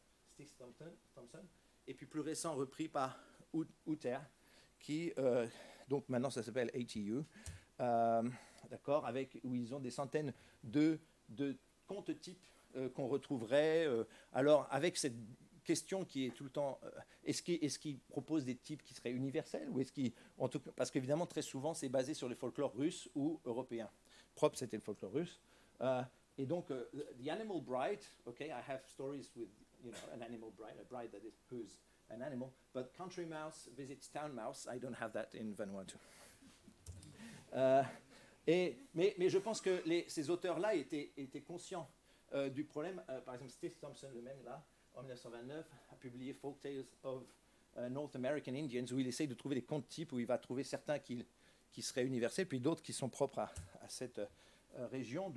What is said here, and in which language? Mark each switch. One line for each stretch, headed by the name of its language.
French: Stig Thompson, et puis plus récent repris par Uther, qui donc maintenant ça s'appelle ATU, d'accord, où ils ont des centaines de contes types qu'on retrouverait. Alors avec cette question qui est tout le temps, est-ce qu'ils proposent des types qui seraient universels, ou parce qu'évidemment très souvent c'est basé sur le folklore russe ou européen. Propre, c'était le folklore russe.
English: Et donc, The Animal Bride, okay, I have stories with, an animal bride, a bride that who's an animal, but Country Mouse visits Town Mouse, I don't have that in Vanuatu.
French: Mais je pense que ces auteurs-là étaient conscients du problème. Par exemple, Steve Thompson, le même là, en 1929, a publié Folk Tales of North American Indians, où il essaye de trouver des contes types, où il va trouver certains qui seraient universels, puis d'autres qui sont propres à cette région.